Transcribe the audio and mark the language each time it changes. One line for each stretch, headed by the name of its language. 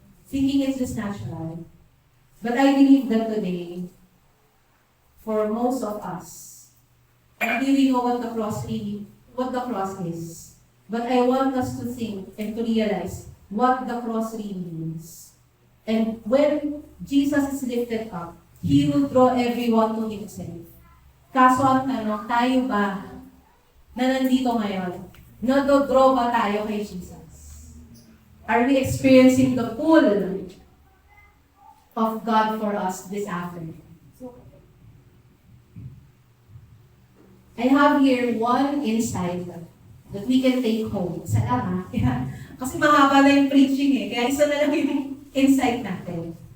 English: Thinking it's just natural. But I believe that today, for most of us, I really know what the cross is. But I want us to think and to realize what the cross really means. And when Jesus is lifted up, He will draw everyone to Himself.
Filipino: Kaso ang tanong, tayo ba na nandito ngayon, nado-draw ba tayo kay Jesus?
English: Are we experiencing the pull of God for us this afternoon? I have here one insight that we can take home.
Filipino: Isa lang kasi mahaba na yung preaching kaya isa na lang yung insight natin.